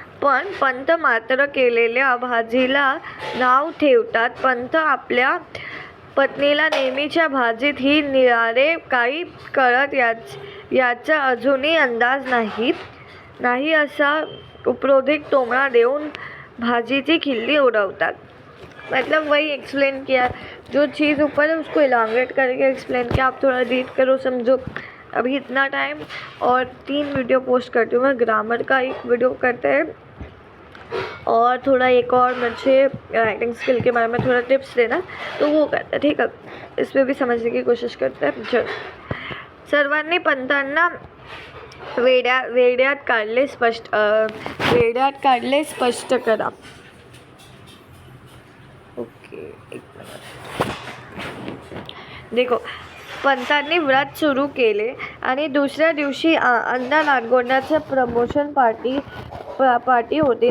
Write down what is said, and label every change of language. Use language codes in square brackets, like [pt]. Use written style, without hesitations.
[mr] पण पंत मात्र केलेल्या भाजीला नाव ठेवतात. पंत आपल्या पत्नीला नेहमीच्या भाजीत ही निराळे काही करत याचा अजूनही अंदाज नाही असा उपरोधिक टोमणा देऊन भाजीची खिल्ली उडवतात. [hi] मतलब वही एक्सप्लेन किया, जो चीज़ ऊपर है उसको इलांगेट करके एक्सप्लेन किया. आप थोड़ा रीड करो, समझो. अभी इतना टाइम और 3 वीडियो पोस्ट करती हूँ मैं. ग्रामर का एक वीडियो करते हैं और थोड़ा एक और मुझे राइटिंग स्किल के बारे में थोड़ा टिप्स देना, तो वो करते हैं. ठीक है, इसमें भी समझने की कोशिश करते हैं. चलो. [mr] सर्वांनी पंथांना वेड्यात काढले स्पष्ट करा. ओके, एक मिनिट. [hi] देखो, [mr] पंतांनी व्रत सुरू केले आणि दुसऱ्या दिवशी अण्णा नातगोंडाचं प्रमोशन पार्टी होती.